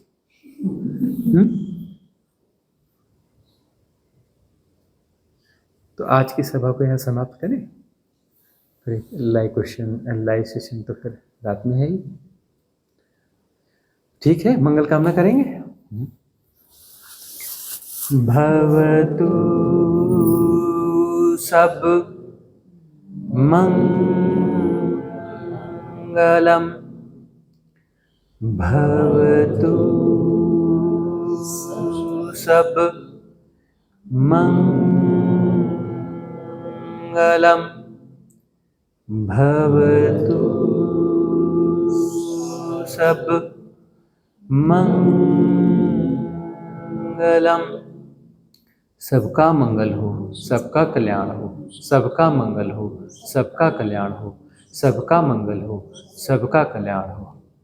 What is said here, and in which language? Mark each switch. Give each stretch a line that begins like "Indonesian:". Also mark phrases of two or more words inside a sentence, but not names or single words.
Hindi: तो आज की सभा को यहाँ समाप्त करें, फिर
English: live question and live session
Hindi: तो फिर रात में है ही। ठीक है, मंगल कामना करेंगे।
Pali: भवतु सब मंगलम, भवतु सब मंगलम, भवतु सब मंगलम।
Hindi: सबका मंगल हो, सबका कल्याण हो, सबका मंगल हो, सबका कल्याण हो, सबका मंगल हो, सबका कल्याण हो।